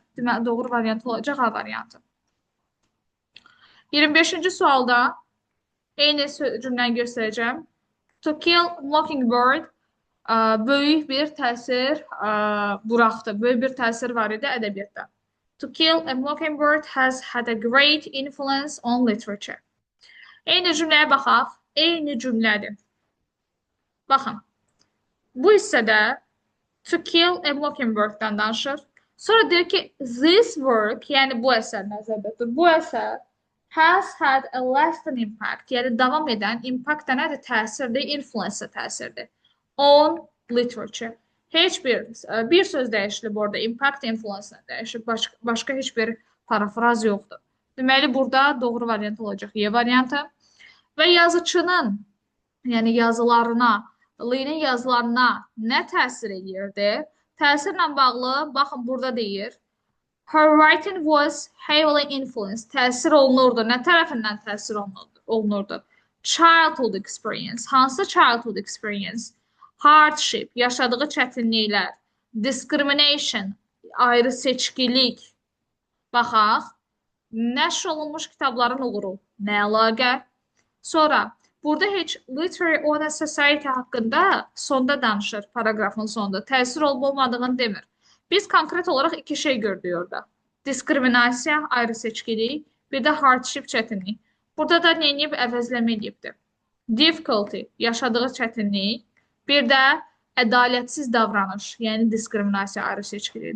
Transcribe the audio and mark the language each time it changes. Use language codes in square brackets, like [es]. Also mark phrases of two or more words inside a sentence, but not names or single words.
[az] Deməli, doğru variant olacaq A variantı. 25-ci sualda eyni cümləni göstərəcəm. To Kill Mockingbird böyük bir təsir buraxdı. Böyük bir təsir var idi ədəbiyyatda. [en] To Kill a Mockingbird has had a great influence on literature. [az] Eyni cümləyə baxaq. Eyni cümlədir. Baxın. Bu hissədə To Kill a Mockingbird-dən danışır. Sonra deyir ki, [en] this work, [az] yəni bu əsər nəzərdə tutur. Bu əsər [en] has had a lasting impact, [az] yəni davam edən impact da nədir? Təsirdir, influence təsirdir. [en] On literature. [az] Heç bir söz dəyişilib orada. Impact, influence dəyişib. Başqa heç bir parafraz yoxdur. Deməli, burada doğru variant olacaq Y variantı. Və yazıçının, yəni yazılarına, Lee-nin yazılarına nə təsir edirdi? Təsirlə bağlı, baxın, burada deyir. [en] Her writing was heavily influenced. [az] Təsir olunurdu. Nə tərəfindən təsir olunurdu? [en] Childhood experience. [az] Hansı [en] childhood experience? [az] Hardship, yaşadığı çətinliklər. Discrimination, ayrı seçkilik. Baxaq, nəşr olunmuş kitabların uğuru. Nə əlaqə? Sonra, burada heç [en] literary on a society [az] haqqında sonda danışır, paragrafın sonunda. Təsir olub-olmadığını demir. Biz konkret olaraq iki şey gördük orada. Diskriminasiya, ayrı seçkilik, bir də hardship, çətinlik. Burada da neyiniyib, əvəzləmə edibdir. Difficulty, yaşadığı çətinlik, bir də ədalətsiz davranış, yəni diskriminasiya ayrı seçkilik.